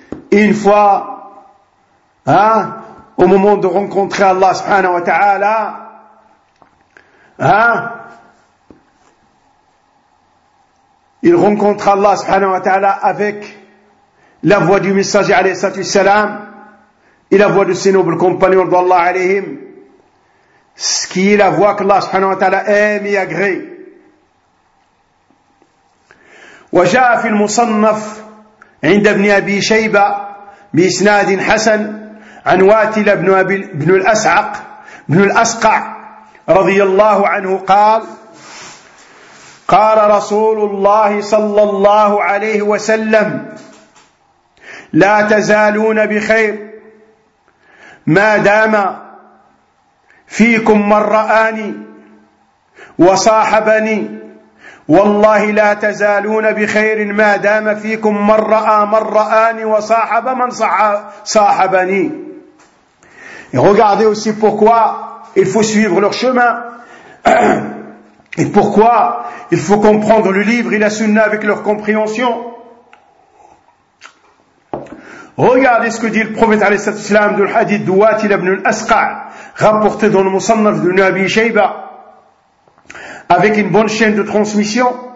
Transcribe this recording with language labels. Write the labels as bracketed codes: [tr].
[fr] Une fois, au moment de rencontrer Allah subhanahu wa ta'ala, il rencontre Allah subhanahu wa ta'ala avec la voix du messager alayhi salatu wassalam et la voix de ses nobles compagnons d'Allah alayhim, ce qui est la voix que Allah subhanahu wa ta'ala aime et agrée. [ar] وجاء في المصنف عند ابن أبي شيبة بإسناد حسن عن واتل بن الأسقع رضي الله عنه قال رسول الله صلى الله عليه وسلم لا تزالون بخير ما دام فيكم من رآني وصاحبني والله لا تزالون بخير ما دام فيكم من رآني وصاحب من صاحبني. [fr] Et regardez aussi pourquoi il faut suivre leur chemin. Et pourquoi il faut comprendre le livre et la sunna avec leur compréhension. Regardez ce que dit le prophète alayhi salatu wasalam dans le hadith de Watil ibn al-Asqa', rapporté dans le Musannaf de Nabi Shayba, avec une bonne chaîne de transmission.